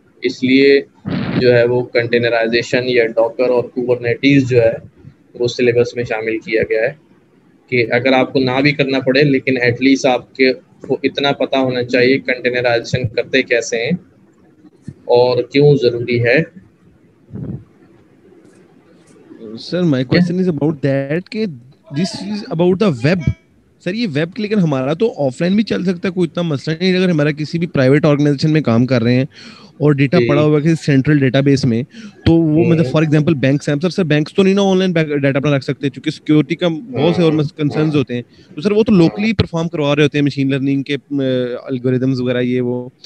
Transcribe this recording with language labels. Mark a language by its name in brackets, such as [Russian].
[Hindi] इसलिए जो है वो कंटेनराइजेशन या डॉकर और कुबरनेटीज जो है वो सिलेबस में शामिल किया गया है, कि अगर आपको ना भी करना पड़े लेकिन एटलीस्ट आपके को इतना पता होना चाहिए कंटेनराइजेशन करते कैसे हैं और क्यों ज़रूरी है। [English] Sir, my question is about that कि this is about the web, [Hindi] sir ये वेब, लेकिन हमारा तो ऑफलाइन भी चल सकता है, कोई इतना मसला नहीं। अगर हमारा किसी भी प्राइवेट ऑर्गेनाइजेशन में काम कर रहे हैं और डेटा पड़ा हुआ है किसी सेंट्रल डेटाबेस में, तो वो मतलब [English] for example [Hindi] बैंक्स हैं सर, बैंक्स तो नहीं ना ऑनलाइन डाटा अपना रख सकते क्योंकि सिक्योरिटी का बहुत से और कंसर्न्स होते हैं, तो सर वो तो लोकली परफॉर्म करवा रहे होते हैं मशीन लर्निंग के एल्गोरिदम्स वगैरह ये वो।